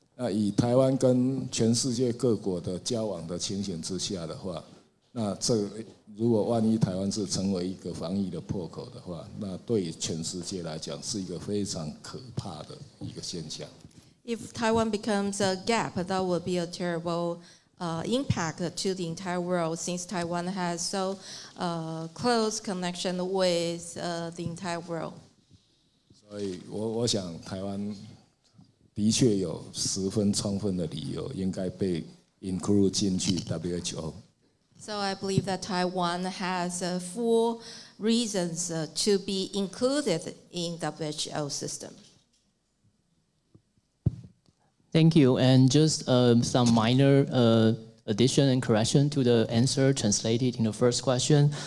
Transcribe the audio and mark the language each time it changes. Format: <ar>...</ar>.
<zh>以台湾跟全世界各国的交往的情形之下的话，那如果万一台湾是成为一个防疫的破口的话，那对全世界来讲是一个非常可怕的一个现象。</zh> <en>If Taiwan becomes a gap, that would be a terrible impact to the entire world, since Taiwan has so close connection with the entire world.</en> <zh>所以我想台湾的确有十分充分的理由应该被 include 进去 WHO。</zh> <en>So I believe that Taiwan has full reasons to be included in WHO system. Thank you. And just some minor addition and correction to the answer translated in the first question.</en>